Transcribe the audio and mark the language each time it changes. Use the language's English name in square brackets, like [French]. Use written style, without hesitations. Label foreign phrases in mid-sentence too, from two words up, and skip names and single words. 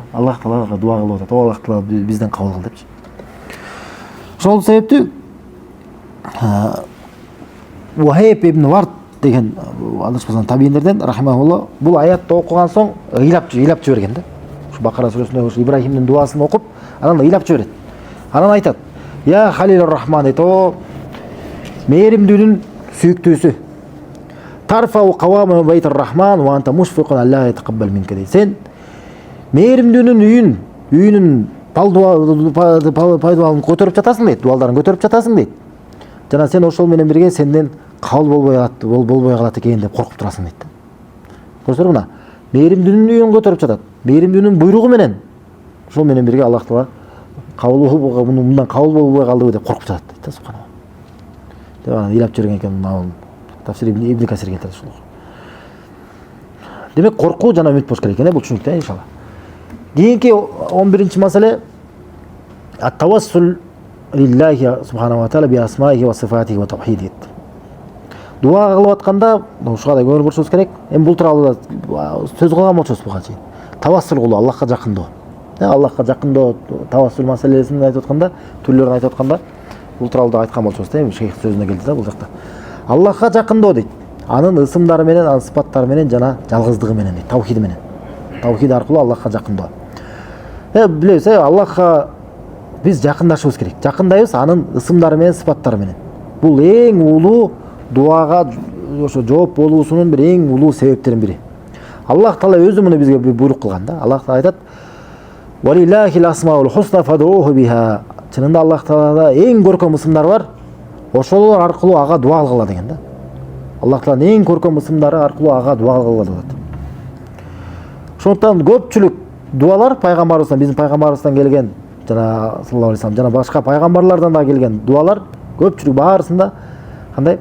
[Kyrgyz] Аллах таалага дуа кылып атат. О Аллах таала бизден кабыл кыл депчи. Ошол себептүү Вахиб ибн Вард деген адашпасам табииндерден рахимахулла бул аятты окуган соң ыйлап жиберген да. Ушу Бакара сүрөсүндө ушу Ибрахимдин дуасын окуп, анан ыйлап жиберет. Анан айтат: [Arabic] "يا خليل الرحمن, [Kyrgyz] о мээримдүүнүн сүйүктүүсү. [Arabic] ترفع قوائم بيت الرحمن وأنت مشفق ألا يتقبل منك." [Kyrgyz] Сен мээримдүүнүн үйүнүн пайдубалын көтөрүп жатасың дейт, дуалдарын көтөрүп жатасың дейт. Жана сен ошол менен бирге сенден кабыл болбой калат экен деп коркуп турасың дейт. Көрсөңөр, мына мээримдүүнүн үйүн көтөрүп жатат. Мээримдүүнүн буйругу менен ошол менен бирге Аллах таала мындан кабыл болбой калдыбы деп коркуп жатат дейт, субханалла. Деп анан ыйлап жүргөн экен, тафсир Ибн Касир келтирет ушул. Демек коркуу жана үмүт болуш керек экен, бул түшүнүктүү иншалла. Кийинки 11-чи маселе [Arabic] التوسل لله سبحانه وتعالى بأسمائه وصفاته وتوحيده. [Kyrgyz] Дуа кылып атканда ушуга да көңүл бурушубуз керек. Эми бул тууралуу да сөз кылган болчубуз буга чейин. Тавассул кылуу, Аллахка жакындоо. Аллахка жакындоо, тавассул маселесин айтып атканда, түрлөрүн айтып атканда, бул тууралуу айткан болчубуз да, эми шейх сөзүнө келди да бул жакта. Аллахка жакындоо дейт. Анын ысымдары менен, анын сыпаттары менен жана жалгыздыгы менен дейт, таухиди менен. Таухид аркылуу Аллахка жакындоо. Билебиз, Аллахка биз жакындашыбыз керек. Жакындайбыз анын ысымдары менен, сыпаттары менен. Бул эң улуу дуага ошо жооп болуусунун бир эң улуу себептеринин бири. Аллах Таала өзү муну бизге буйрук кылган да. Аллах Таала айтат: [Arabic] "ولله الأسماء الحسنى فادعوه بها". [Kyrgyz] Чынында Аллах Таалада эң көркөм ысымдар бар. Ошолор аркылуу ага дуа кылгыла деген да. Аллах Тааланын эң көркөм ысымдары аркылуу ага дуа кылгыла деп. Ошондуктан көпчүлүк дуалар пайгамбарыбыздан, биздин пайгамбарыбыздан келген, жана [Arabic] صلى الله عليه وسلم, [Kyrgyz] жана башка пайгамбарлардан да келген дуалар көпчүлүк баарысында кандай?